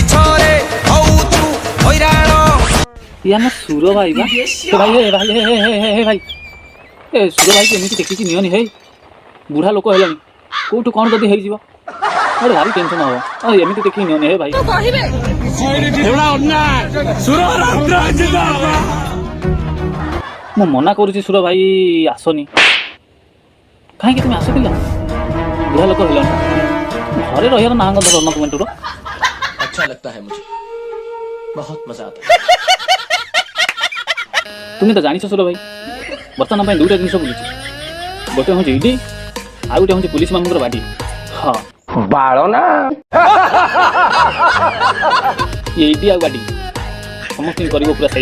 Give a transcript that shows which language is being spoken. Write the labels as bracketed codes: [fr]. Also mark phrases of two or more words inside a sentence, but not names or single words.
[or] ଇଏ ଆମ ସୁର ଭାଇ ବା ଭାଇ ହେ ଭାଇ ହେ ହେ ହେ ହେ ଭାଇ ଏ ସୁର ଭାଇକି ଏମିତି ଦେଖିକି ନିଅନି ହେଇ ବୁଢ଼ା ଲୋକ ହେଲାଣି କୋଉଠୁ କ'ଣ ଯଦି ହେଇଯିବ ଗୋଟେ ଭାରି ଟେନସନ ହବ ଆଉ ଏମିତି ଦେଖିକି ନିଅନି ହେ ଭାଇ। ମୁଁ ମନା କରୁଛି ସୁର ଭାଇ ଆସନି କାହିଁକି ତୁମେ ଆସ ପିଲା ବୁଢ଼ା ଲୋକ ହେଲାଣି ଘରେ ରହିବାର ନାଁ ଗନ୍ଧ କରୁନ ତୁମେ ଟୁର। [hi] अच्छा लगता है मुझे बहुत मजा आता है। [or] ତୁମେ ତ ଜାଣିଛ ସୁର ଭାଇ ବର୍ତ୍ତମାନ ପାଇଁ ଦୁଇଟା ଜିନିଷ ବୁଲୁଛି ଗୋଟେ ହେଉଛି ଇଡି ଆଉ ଗୋଟେ ହେଉଛି ପୁଲିସ ମାନଙ୍କର ବାଡ଼ି। ହଁ ବାଳ ନା ଇଡି ଆଉ ବାଡ଼ି ସମସ୍ତଙ୍କୁ କରିବ ପୁରା ସାଇଜ।